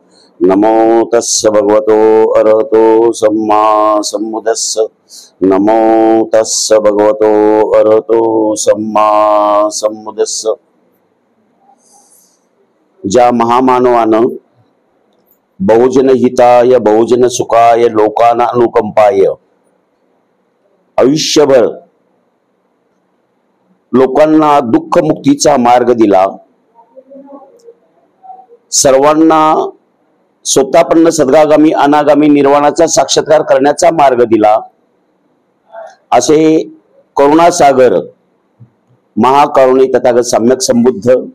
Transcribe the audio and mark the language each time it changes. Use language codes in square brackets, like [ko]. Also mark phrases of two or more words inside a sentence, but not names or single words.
[pi] नमो तस्य भगवतो अरहतो सम्मा सम्बुद्धस्स। नमो तस्य भगवतो अरहतो सम्मा सम्बुद्धस्स। [mr] ज्या महामानवानं [pi] बहुजन हिताय बहुजन सुखाय लोकाना अनुकंपाय [mr] आयुष्यभर लोकांना दुःख मुक्तीचा मार्ग दिला, सर्वांना स्वतःपन्न सद्गागामी अनागामी निर्वाणाचा साक्षात्कार करण्याचा मार्ग दिला, असे करुणासागर महाकरुणी तथागत सम्यक संबुद्ध